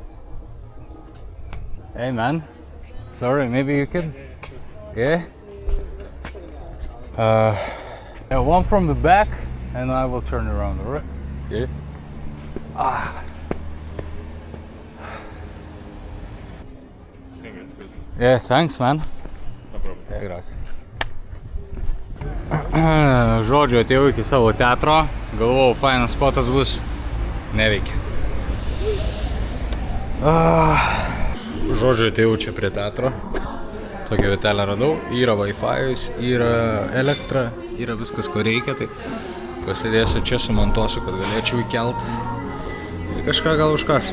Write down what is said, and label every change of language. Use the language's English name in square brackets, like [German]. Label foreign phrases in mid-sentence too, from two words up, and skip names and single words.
[English] Hey man, sorry, maybe you could? Yeah? One from the back and I will turn around, alright? Yeah? I think it's good. Yeah, thanks man. No problem. Yeah, gracias. [Lithuanian] Žodžiu, atėjau iki savo teatro, galvojau, fainas spotas bus, neveikia. Žodžiu, atėjau čia prie teatro, tokią vietelę radau, yra Wi-Fi'us, yra elektra, yra viskas, ko reikia, tai pasidėsiu čia, sumontuosiu, kad galėčiau įkelt ir kažką gal užkasim.